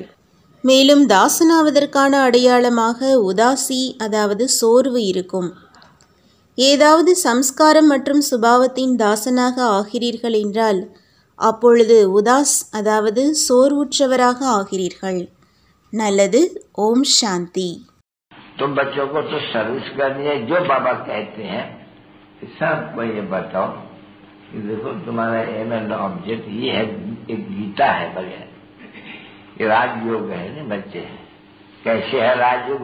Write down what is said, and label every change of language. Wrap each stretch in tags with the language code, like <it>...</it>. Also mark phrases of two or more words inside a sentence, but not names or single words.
<ta>மேலும் தாசனாவதற்கான அடையாளமாக உதாசி, அதாவது சோர்வு இருக்கும். ஏதாவது சம்ஸ்காரம் மற்றும் சுபாவத்தின் தாசனாக ஆகிறீர்கள் என்றால் அப்பொழுது உதாஸ், அதாவது சோர்வுற்றவராக ஆகிறீர்கள். நல்லது. ஓம் சாந்தி.</ta> <hi>तो बच्चों को तो सर्विस करनी है, जो बाबा कहते हैं सबको ये बताओ कि देखो तुम्हारा</hi> <en>aim and object</en> <hi>ये है, एक गीता है बढ़िया, ये राजयोग है ना बच्चे। कैसे है राजयोग?</hi>